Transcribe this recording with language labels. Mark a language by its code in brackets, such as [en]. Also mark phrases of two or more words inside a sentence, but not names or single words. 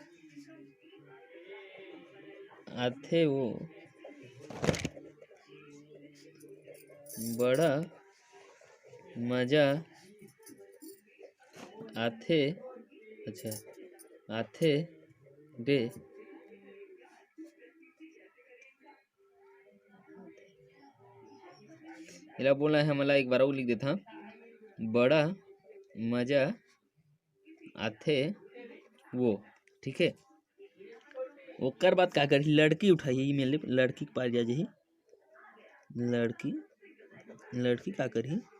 [hne] आथे वो, बड़ा मजा आथे, अच्छा आथे रे, इला बोलना है मला, एक बार वो लिख देता। बड़ा मजा आथे वो, ठीक है। ओकर बाद का करी, लड़की उठाई मेले, लड़की के पास जा जही, लड़की लड़की का करी,